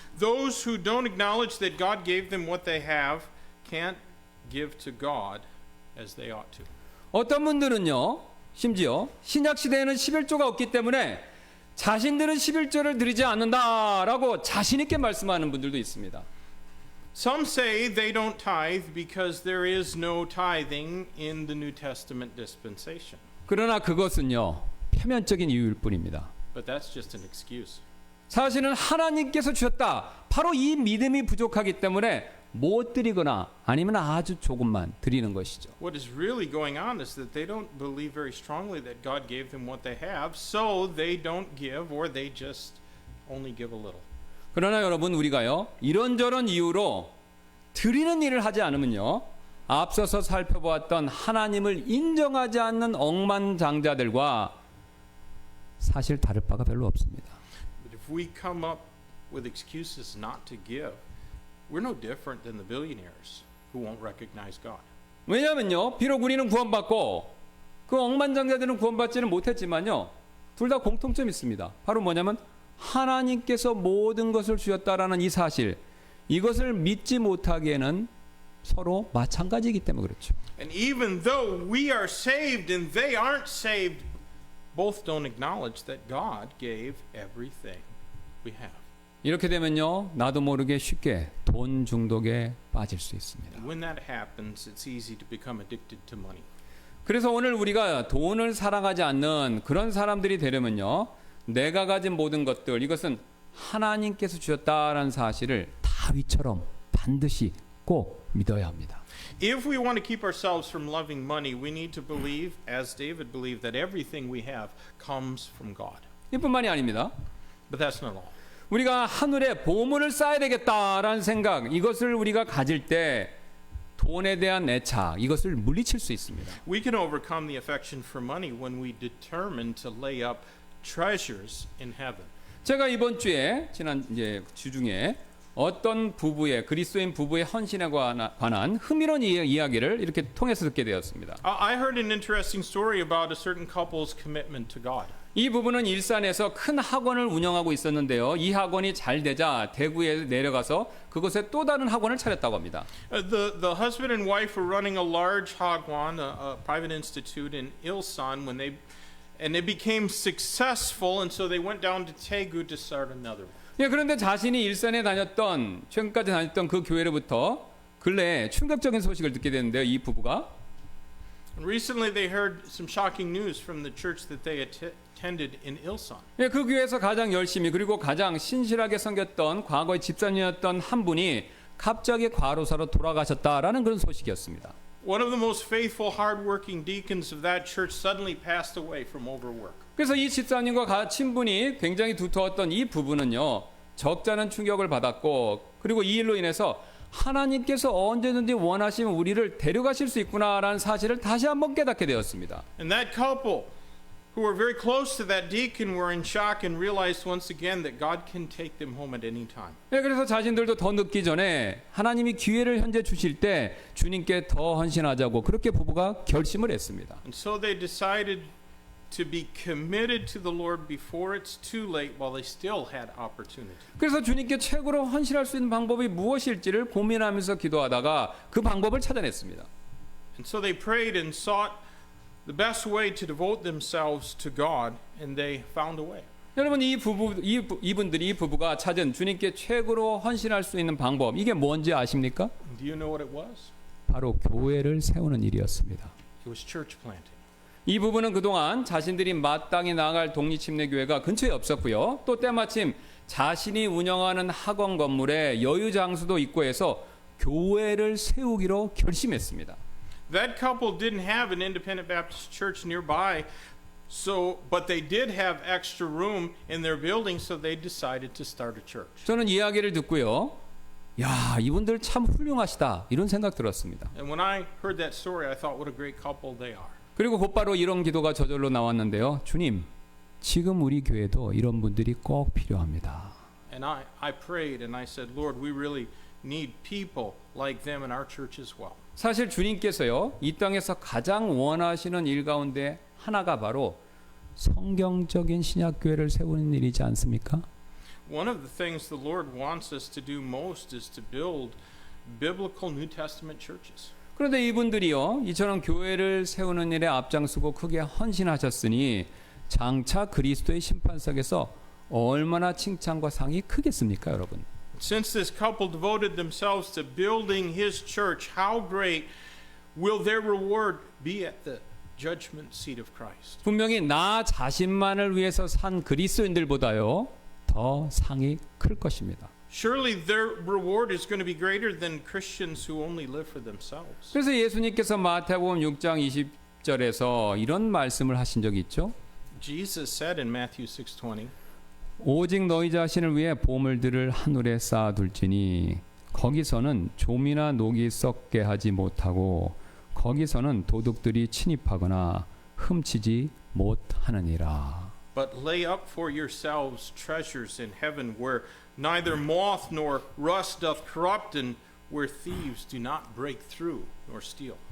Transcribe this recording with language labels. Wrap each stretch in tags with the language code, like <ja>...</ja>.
<en>Those who don't acknowledge that God gave them what they have can't give to God as they ought to.</en> <ko>어떤 분들은요, 심지어 신약 시대에는 11조가 없기 때문에 자신들은 11조를 드리지 않는다라고 자신 있게 말씀하는 분들도 있습니다.</ko> <en>Some say they don't tithe because there is no tithing in the New Testament dispensation.</en> <ko>그러나 그것은요, 표면적인 이유일 뿐입니다.</ko> <en>But that's just an excuse.</en> <ko>사실은 하나님께서 주셨다, 바로 이 믿음이 부족하기 때문에 못 드리거나 아니면 아주 조금만 드리는 것이죠.</ko> <en>What is really going on is that they don't believe very strongly that God gave them what they have, so they don't give or they just only give a little.</en> <ko>그러나 여러분, 우리가요, 이런저런 이유로 드리는 일을 하지 않으면요, 앞서서 살펴보았던 하나님을 인정하지 않는 억만장자들과 사실 다를 바가 별로 없습니다.</ko> <en>But if we come up with excuses not to give, we're no different than the billionaires who won't recognize God.</en> <ko>왜냐하면요, 비록 우리는 구원받고 그 억만장자들은 구원받지는 못했지만요, 둘 다 공통점이 있습니다. 바로 뭐냐면 하나님께서 모든 것을 주셨다라는 이 사실, 이것을 믿지 못하기에는 서로 마찬가지이기 때문에 그렇죠.</ko> <en>And even though we are saved and they aren't saved, both don't acknowledge that God gave everything we have.</en> <ko>이렇게 되면요, 나도 모르게 쉽게 돈 중독에 빠질 수 있습니다.</ko> <en>When that happens, it's easy to become addicted to money.</en> <ko>그래서 오늘 우리가 돈을 사랑하지 않는 그런 사람들이 되려면요, 내가 가진 모든 것들, 이것은 하나님께서 주셨다라는 사실을 다윗처럼 반드시 꼭 믿어야 합니다.</ko> <en>If we want to keep ourselves from loving money, we need to believe, as David believed, that everything we have comes from God.</en> <ko>이뿐만이 아닙니다.</ko> <en>But that's not all.</en> <ko>우리가 하늘에 보물을 쌓아야 되겠다라는 생각, 이것을 우리가 가질 때 돈에 대한 애착, 이것을 물리칠 수 있습니다.</ko> <en>We can overcome the affection for money when we determine to lay up treasures in heaven.</en> <ko>제가 이번 주에 지난 이제 주중에 어떤 부부의 그리스도인 부부의 헌신에 관한 흥미로운 이야기를 이렇게 통해서 듣게 되었습니다.</ko> <en>I heard an interesting story about a certain couple's commitment to God.</en> <ko>이 부부는 일산에서 큰 학원을 운영하고 있었는데요. 이 학원이 잘 되자 대구에 내려가서 그곳에 또 다른 학원을 차렸다고 합니다.</ko> <en>The husband and wife were running a large hagwon, a private institute in Ilsan, when they became successful, and so they went down to Daegu to start another one.</en> <ko>예, 그런데 자신이 일산에 최근까지 다녔던 그 교회로부터 근래에 충격적인 소식을 듣게 됐는데요. 이 부부가</ko> <en>And recently they heard some shocking news from the church that they attended in Ilsan.</en> <ko>예, 그 교회에서 가장 열심히 그리고 가장 신실하게 섬겼던 과거의 집사님이었던 한 분이 갑자기 과로사로 돌아가셨다라는 그런 소식이었습니다.</ko> <en>One of the most faithful, hardworking deacons of that church suddenly passed away from overwork.</en> <ko>그래서 이 집사님과 친분이 굉장히 두터웠던 이 부부는요, 적잖은 충격을 받았고, 그리고 이 일로 인해서 하나님께서 언제든지 원하시면 우리를 데려가실 수 있구나라는 사실을 다시 한번 깨닫게 되었습니다.</ko> <en>And that couple, who were very close to that deacon, were in shock and realized once again that God can take them home at any time.</en> <ko>네, 그래서 자신들도 더 늦기 전에 하나님이 기회를 현재 주실 때 주님께 더 헌신하자고 그렇게 부부가 결심을 했습니다.</ko> <en>And so they decided to be committed to the Lord before it's too late while they still had opportunity.</en> <ko>그래서 주님께 최고로 헌신할 수 있는 방법이 무엇일지를 고민하면서 기도하다가 그 방법을 찾아냈습니다.</ko> <en>And so they prayed and sought the best way to devote themselves to God, and they found a way.</en> <ko>여러분, 이 부부가 찾은 주님께 최고로 헌신할 수 있는 방법, 이게 뭔지 아십니까?</ko> <en>Do you know what it was?</en> <ko>바로 교회를 세우는 일이었습니다.</ko> <en>It was church planting.</en> <ko>이 부부는 그동안 자신들이 마땅히 나아갈 독립침례교회가 근처에 없었고요. 또 때마침 자신이 운영하는 학원 건물에 여유 장소도 있고 해서 교회를 세우기로 결심했습니다.</ko> <en>That couple didn't have an independent Baptist church nearby, but they did have extra room in their building, so they decided to start a church.</en> <ko>저는 이야기를 듣고요, 야, 이분들 참 훌륭하시다 이런 생각 들었습니다.</ko> <en>And when I heard that story, I thought, what a great couple they are.</en> <ko>그리고 곧바로 이런 기도가 저절로 나왔는데요. 주님, 지금 우리 교회도 이런 분들이 꼭 필요합니다.</ko> <en>And I prayed and I said, Lord, we really need people like them in our church as well.</en> <ko>사실 주님께서요, 이 땅에서 가장 원하시는 일 가운데 하나가 바로 성경적인 신약교회를 세우는 일이지 않습니까?</ko> <en>One of the things the Lord wants us to do most is to build biblical New Testament churches.</en> <ko>그런데 이분들이요, 이처럼 교회를 세우는 일에 앞장서고 크게 헌신하셨으니 장차 그리스도의 심판석에서 얼마나 칭찬과 상이 크겠습니까, 여러분?</ko> <en>Since this couple devoted themselves to building his church, how great will their reward be at the judgment seat of Christ?</en> <ko>분명히 나 자신만을 위해서 산 그리스도인들보다요, 더 상이 클 것입니다.</ko> <en>Surely their reward is going to be greater than Christians who only live for themselves.</en> <ko>그래서 예수님께서 마태복음 6장 20절에서 이런 말씀을 하신 적이 있죠.</ko> <en>Jesus said in Matthew 6:20,</en> <ko>오직 너희 자신을 위해 보물들을 하늘에 쌓아둘지니 거기서는 좀이나 녹이 썩게 하지 못하고 거기서는 도둑들이 침입하거나 훔치지 못하느니라.</ko> <en>But lay up for yourselves treasures in heaven where neither moth nor rust doth corrupt and where thieves do not break through nor steal.</en>